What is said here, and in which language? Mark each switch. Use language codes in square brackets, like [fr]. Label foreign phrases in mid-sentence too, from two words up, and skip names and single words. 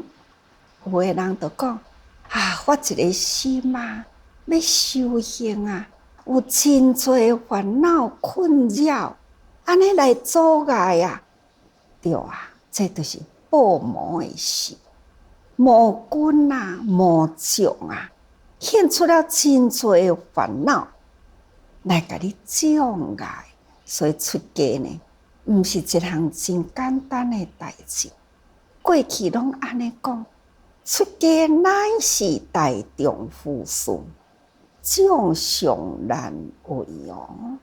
[nan] 有的人就讲发一个心啊，要修行啊，有真多烦恼困扰，安尼来阻碍啊。对啊，这就是报魔的事。魔君啊，魔将啊，现出了真多的烦恼来甲你障碍，所以出家呢，毋是一项真简单的代志。过去拢安尼讲，出家乃是大丈夫事，将相难为哦。